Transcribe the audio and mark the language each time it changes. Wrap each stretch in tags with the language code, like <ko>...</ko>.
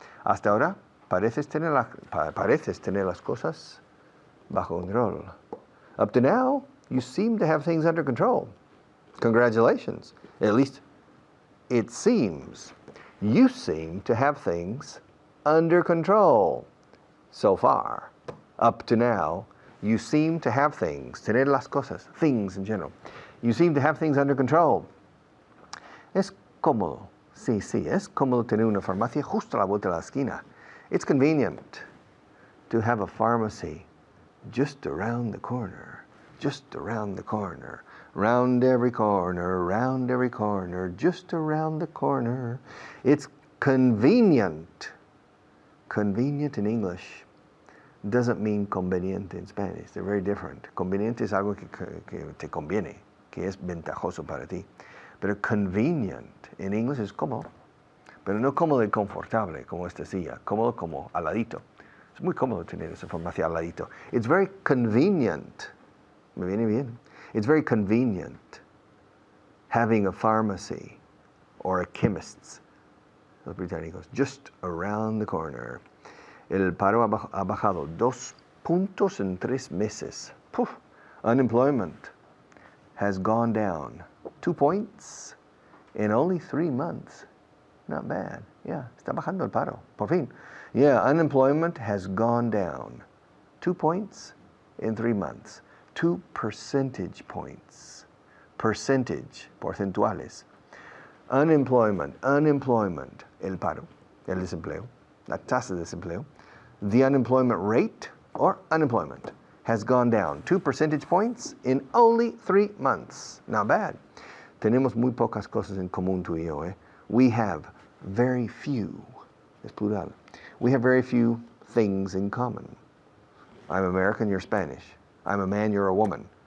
<es>Hasta ahora, pareces tener las cosas bajo control.</es> <en>Up to now, you seem to have things under control. Congratulations. At least it seems. You seem to have things under control. So far, up to now, you seem to have things,</en> <es>tener las cosas,</es> <en>things in general. You seem to have things under control.</en> <es>Es cómodo. Sí, es cómodo tener una farmacia justo a la vuelta de la esquina.</es> <en>It's convenient to have a pharmacy just around the corner, just around the corner, round every corner, just around the corner. It's convenient. Convenient in English doesn't mean conveniente in Spanish. They're very different.</en> <es>Conveniente es algo que te conviene, que es ventajoso para ti. Pero convenient</es> <en>in English</en> <es>es cómodo. Pero no cómodo y confortable, como esta silla. Cómodo como al ladito. Es muy cómodo tener esa farmacia al ladito.</es> <en>It's very convenient.</en> <es>Me viene bien.</es> <en>It's very convenient having a pharmacy or a chemist's,</en> <es>los británicos,</es> <en>just around the corner.</en> <es>El paro ha bajado 2 puntos en 3 meses. Puf.</es> <en>Unemployment has gone down 2 points in only 3 months. Not bad.</en> <es>Yeah, está bajando el paro, por fin.</es> <en>Yeah, unemployment has gone down 2 points in 3 months. 2 percentage points. Percentage, porcentuales.</en> <es>Unemployment, el paro, el desempleo, la tasa de desempleo.</es> <en>The unemployment rate, or unemployment, has gone down 2 percentage points in only 3 months. Not bad.</en> <es>Tenemos muy pocas cosas en común tú y yo, eh?</es> <en>We have very few,</en> <es>es plural.</es> <en>We have very few things in common. I'm American, you're Spanish. I'm a man, you're a woman.</en>